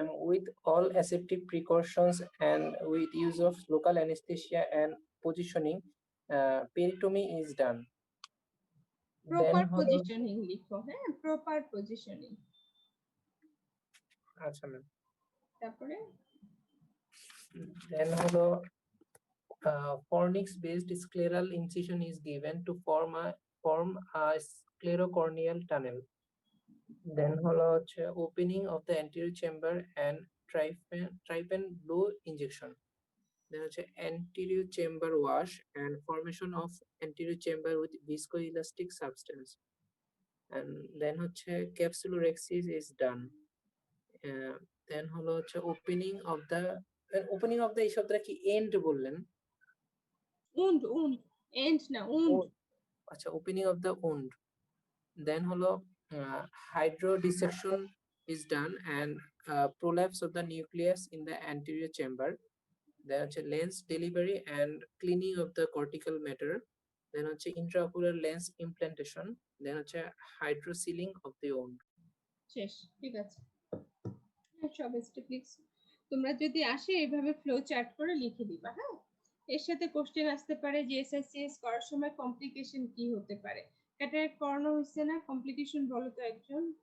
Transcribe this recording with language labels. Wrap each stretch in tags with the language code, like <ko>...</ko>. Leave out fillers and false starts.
<en>With all aseptic precautions and with use of local anesthesia and positioning, peritomy is done.</en> <bn>Proper positioning লিখো, হ্যাঁ proper positioning. আচ্ছা ma'am. তারপরে</bn> <en>Then হলো fornix based scleral incision is given to form a sclerocorneal tunnel. Then হলো হচ্ছে opening of the anterior chamber and trypan blow injection. Then হচ্ছে anterior chamber wash and formation of anterior chamber with viscoelastic substance. And then হচ্ছে capsulorhexis is done.</en> <bn>Then হলো হচ্ছে</bn> <en>opening of the</en> <bn>এই শব্দটা কি end বললেন?</bn> <en>Wound end না wound. আচ্ছা, opening of the wound. Then হলো hydro dissection is done and prolapse of the nucleus in the anterior chamber. Then হচ্ছে lens delivery and cleaning of the cortical matter. Then হচ্ছে intraocular lens implantation. Then হচ্ছে hydrosealing of the wound.</en> <bn>শেষ, ঠিক আছে। সব step লিখছি, তোমরা যদি আসে এইভাবে ফ্লো চার্ট করে লিখে দিবা। হ্যাঁ, এর সাথে কোশ্চেন আসতে পারে যে এসএসসিএস করার সময় কমপ্লিকেশন কি হতে পারে। ক্যাটারাক্ট করানো হয়েছে না, কমপ্লিকেশন বলো তো একজন।</bn>